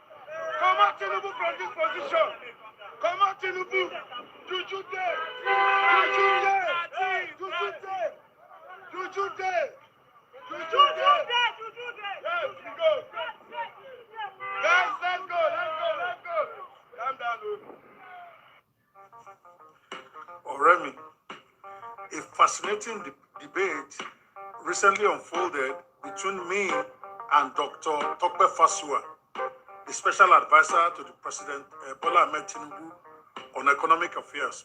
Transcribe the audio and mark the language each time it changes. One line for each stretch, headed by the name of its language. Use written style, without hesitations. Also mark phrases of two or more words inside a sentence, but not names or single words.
English: Juju there. Yes, we go. Guys, let's go. Calm down, Oremi, a fascinating debate recently unfolded between me and Dr. Tokpe Fasua, the special advisor to the President Bola Ahmed Tinubu on economic affairs.